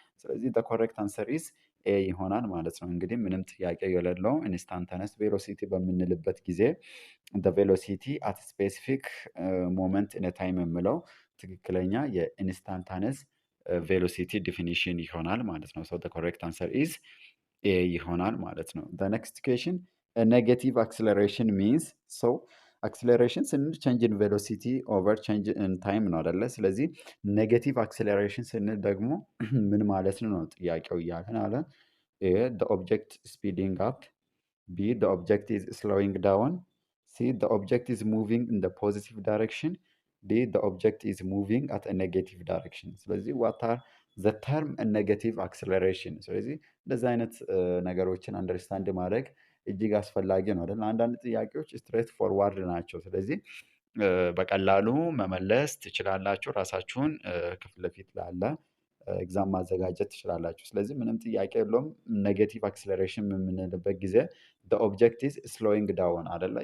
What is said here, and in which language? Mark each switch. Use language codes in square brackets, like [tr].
[am] ስለዚህ [en] ኮሬክት አንሰር ኢዝ ኤ [am] ይሆናል ማለት ነው። እንግዲህ ምንም ጥያቄ የሌለው ኢንስታንታነስ ቬሎሲቲ በምንልበት ጊዜ [en] ቬሎሲቲ አት ስፔሲፊክ ሞመንት ኢን ታይም [am] የምለው ትክክለኛ የኢንስታንታነስ ቬሎሲቲ ዲፊኒሽን ይሆናል ማለት ነው። ሶ ኮሬክት አንሰር ኢዝ ኤ ይሆናል ማለት ነው። [en] ኔክስት ኩዌሽን ኔጌቲቭ አክስለሬሽን ሚንስ [am] ሶ አክስለሬሽን ስንል ቼንጅ ኢን ቬሎሲቲ ኦቨር ቼንጅ ኢን ታይም ነው አይደለ? ስለዚህ ኔጌቲቭ አክስለሬሽን ስንል ደግሞ ምን ማለት ነው ጥያቄው እያለን አለ። [en] ኤ the object speeding up, B the object is slowing down, C the object is moving in the positive direction, D the object is moving at a negative direction። ስለዚህ what are the term negative acceleration? [am] ስለዚህ እንደዚህ አይነት ነገሮችን አንደርስታንድ ማድረግ እጅግ አስፈላጊ ነው አይደል? አንዳንድ ጥያቄዎች ስትሬት ፎርዋርድ ናቸው። ስለዚህ በቀላሉ መመለስ ትችላላችሁ። ራሳችሁን ከፊት ለፊት ላለ ኤግዛም ማዘጋጀት ትችላላችሁ። ስለዚህ ምንም ጥያቄ የለውም። ኔጌቲቭ አክስለሬሽን የምንልበት ጊዜ [en] ኦብጀክት ኢዝ ስሎዊንግ ዳውን [am] አይደለ?